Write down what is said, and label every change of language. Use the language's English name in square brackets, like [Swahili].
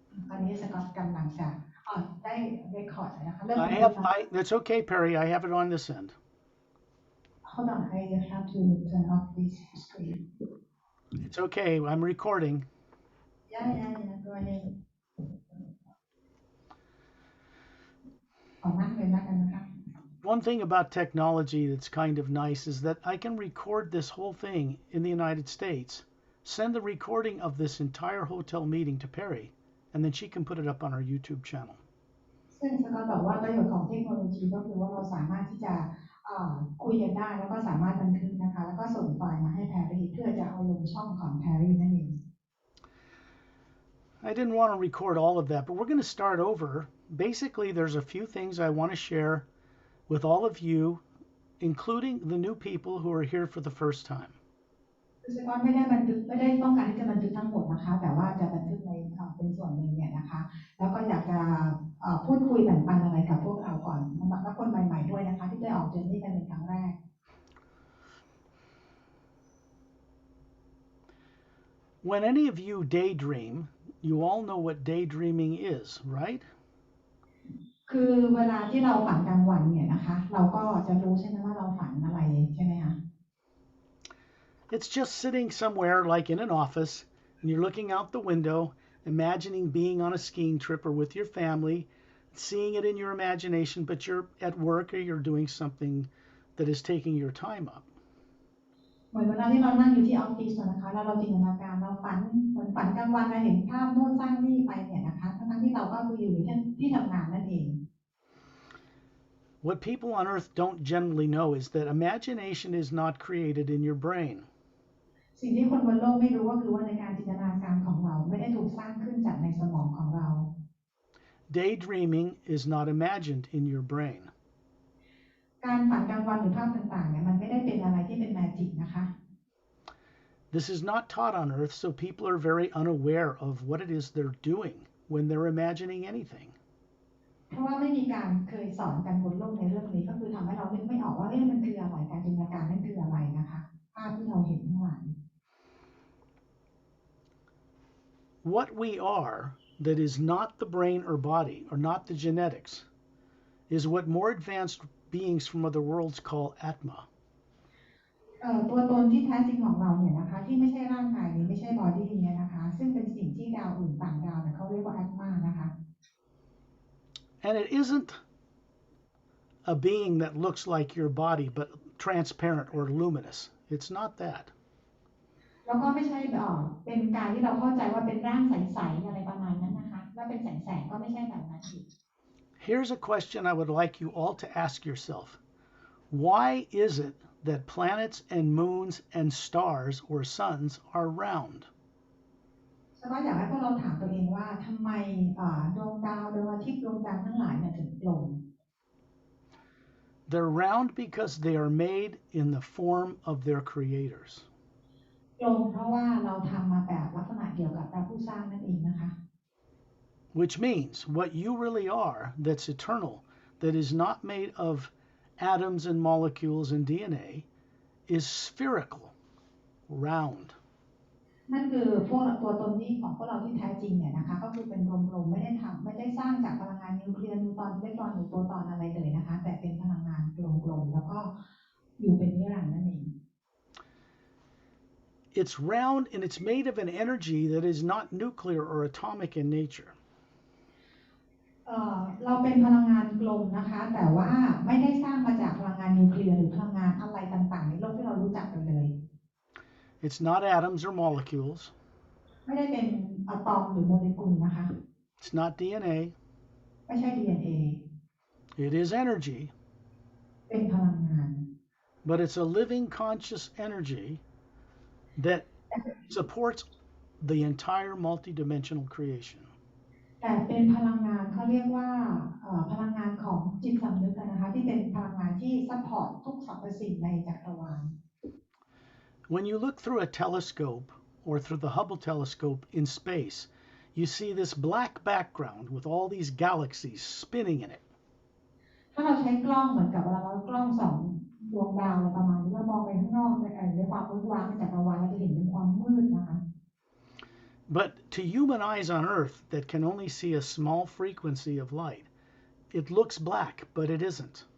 [Thai] ตอนนี้สกอตกำลังจะได้เรคคอร์ดนะคะเริ่ม [English] I [Thai] บันทึก [English] have [Thai] แล้ว [English] I that's okay, Perry. I have it on this end. Hold on, I have to turn off this screen. It's okay. I'm recording. Yeah, go ahead. [Thai] ขอนั่งเลยแล้วกันนะคะ [English] One thing about technology that's kind of nice is that I can record this whole thing in the United States, send the recording of this entire hotel meeting to Perry, and then she can put it up on our YouTube channel. [Thai] ซึ่งสกอตบอกว่าประโยชน์ของเทคโนโลยีก็คือว่าเราสามารถที่จะคุยกันได้แล้วก็สามารถบันทึกนะคะแล้วก็ส่งไฟล์มาให้แพรรี่เพื่อจะเอาลงช่องของแพรรี่นั่นเอง [English] I didn't want to record all of that, but we're going to start over. Basically, there's a few things I want to share with all of you, including the new people who are here for the first time. [Thai] คือสกอตไม่ได้บันทึกไม่ได้ต้องการที่จะบันทึกทั้งหมดนะคะแต่ว่าจะบันทึกในเป็นส่วนหนึ่งเนี่ยนะคะแล้วก็อยากจะพูดคุยแบ่งปันอะไรกับพวกเราก่อนและคนใหม่ๆด้วยนะคะที่ได้ออกเจอร์นี่กันเป็นครั้งแรก [English] When any of you daydream, you all know what daydreaming is, right? [Thai] คือเวลาที่เราฝันกลางวันเนี่ยนะคะเราก็จะรู้ใช่ไหมว่าเราฝันอะไรใช่ไหมคะ [English] It's just sitting somewhere like in an office and you're looking out the window, imagining being on a skiing trip or with your family, seeing it in your imagination, but you're at work or you're doing something that is taking your time up. [Thai] เหมือนเวลาที่เรานั่งอยู่ที่ออฟฟิศนะคะแล้วเราจินตนาการเราฝันเหมือนฝันกลางวันเราเห็นภาพโน่นสร้างนี่ไปเนี่ยนะคะทั้งที่เราก็คืออยู่ที่ทำงานนั่นเอง [English] What people on earth don't generally know is that imagination is not created in your brain. [Thai] สิ่งที่คนบนโลกไม่รู้ก็คือว่าในการจินตนาการของเราไม่ได้ถูกสร้างขึ้นจากในสมองของเรา [English] Daydreaming is not imagined in your brain. [Thai] การฝันกลางวันหรือภาพต่างๆเนี่ยมันไม่ได้เป็นอะไรที่เป็นแมจิกนะคะ [English] This is not taught on earth, so people are very unaware of what it is they're doing when they're imagining anything. [Thai] เพราะว่าไม่มีการเคยสอนกันบนโลกในเรื่องนี้ก็คือทำให้เรานึกไม่ออกว่ามันคืออะไรการจินตนาการนั่นคืออะไรนะคะภาพที่เราเห็นทั้งหลาย [English] What we are that is not the brain or body or not the genetics is what more advanced beings from other worlds call Atma. [Thai] ตัวตนที่แท้จริงของเราเนี่ยนะคะที่ไม่ใช่ร่างกายนี้ไม่ใช่บอดี้เนี่ยนะคะซึ่งเป็นสิ่งที่ดาวอื่นต่างดาวเนี่ยเขาเรียกว่าแอตมานะคะ [English] And it isn't a being that looks like your body but transparent or luminous. It's not that. [Thai] แล้วก็ไม่ใช่เป็นการที่เราเข้าใจว่าเป็นร่างใสๆอะไรประมาณนั้นนะคะแล้วเป็นแสงๆก็ไม่ใช่แบบนั้นอีก [English] Here's a question I would like you all to ask yourself. Why is it that planets and moons and stars or suns are round? [Thai] แล้วก็อยากให้พวกเราถามตัวเองว่าทำไมดวงดาวดวงอาทิตย์ดวงจันทร์ทั้งหลายเนี่ยถึงกลม [English] They're round because they are made in the form of their creators. [Thai] กลมเพราะว่าเราทำมาแบบลักษณะเกี่ยวกับพระผู้สร้างนั่นเองนะคะ [English] Which means what you really are that's eternal, that is not made of atoms and molecules and DNA, is spherical, round. [Thai] นั่นคือพวกตัวตนนี้ของพวกเราที่แท้จริงเนี่ยนะคะก็คือเป็นกลมๆไม่ได้สร้างจากพลังงานนิวเคลียร์นิวตรอนอิเล็กตรอนหรือโปรตอนอะไรเลยนะคะแต่เป็นพลังงานกลมๆแล้วก็อยู่เป็นนิรันดร์นั่นเอง [English] It's round and it's made of an energy that is not nuclear or atomic in nature. [Thai] เราเป็นพลังงานกลมนะคะแต่ว่าไม่ได้สร้างมาจากพลังงานนิวเคลียร์หรือพลังงานอะไรต่างๆในโลกที่เรารู้จักกันเลย [English] It's not atoms or molecules. [Thai] ไม่ได้เป็นอะตอมหรือโมเลกุลนะคะ [English] It's not DNA. [Thai] ไม่ใช่ DNA [English] It is energy. [Thai] เป็นพลังงาน [English] But it's a living conscious energy that supports the entire multidimensional creation. [Thai] แต่เป็นพลังงานเขาเรียกว่าพลังงานของจิตสำนึกนะคะที่เป็นพลังงานที่ซัพพอร์ตทุกสรรพสิ่งในจักรวาล [English] When you look through a telescope or through the Hubble telescope in space, you see this black background with all these galaxies spinning in it. [Thai] ถ้าเราใช้กล้องเหมือนกับเวลาเรากล้องส่องดวงดาวอะไรประมาณนี้เรามองไปข้างนอกในความมืดว้างในจักรวาลเราจะเห็นเป็นความมืดนะคะ [English] But to human eyes on Earth that can only see a small frequency of light, it looks black, but it isn't.